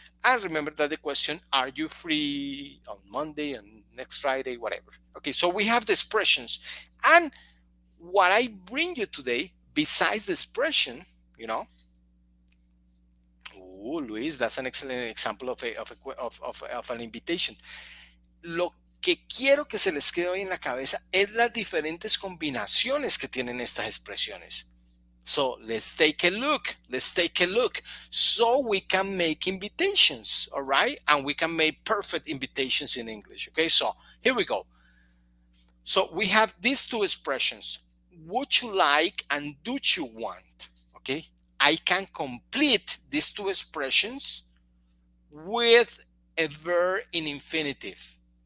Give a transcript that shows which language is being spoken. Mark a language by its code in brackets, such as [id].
[en] And remember that the question, are you free on Monday and next Friday, whatever. Okay, so we have the expressions. And what I bring you today, besides the expression, oh, Luis, that's an excellent example of an invitation. [es] Lo que quiero que se les quede hoy en la cabeza es las diferentes combinaciones que tienen estas expresiones. [en] So let's take a look. Let's take a look. So we can make invitations, all right? And we can make perfect invitations in English, okay? So here we go. So we have these two expressions. Would you like and do you want, okay? I can complete these two expressions with a verb in infinitive.